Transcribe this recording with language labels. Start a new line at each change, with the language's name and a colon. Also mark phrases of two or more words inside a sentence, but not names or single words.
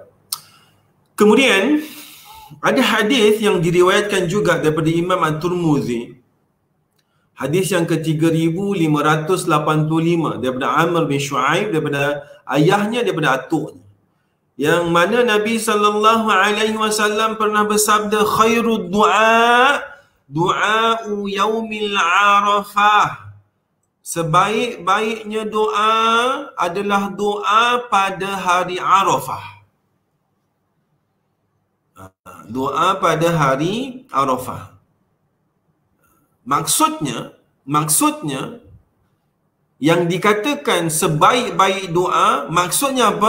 Malay: Kemudian ada hadis yang diriwayatkan juga daripada Imam At-Tirmizi. Hadis yang ke-3585 daripada Amr bin Shu'aib, daripada ayahnya, daripada atuknya, yang mana Nabi SAW pernah bersabda,
Arabic: "خير الدعاء دعاء يوم عرفة.
Malay: Sebaik-baiknya doa adalah doa pada hari Arafah. Doa pada hari Arafah. Maksudnya yang dikatakan sebaik-baik doa, maksudnya apa?